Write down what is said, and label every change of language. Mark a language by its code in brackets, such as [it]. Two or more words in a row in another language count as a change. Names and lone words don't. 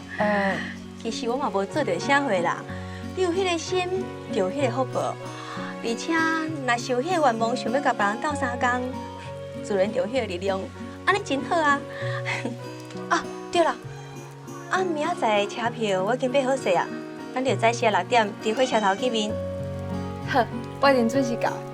[nan] 其实我嘛无做着啥货啦，你有迄个心，就有迄个福报，而且若是有迄个愿望，想要甲别人斗相共，自然就有迄个力量，安尼真好啊！啊，对了，啊，明仔载的车票我已经买好势啊，咱就早些6点伫火车头见面。好，我一定准时到。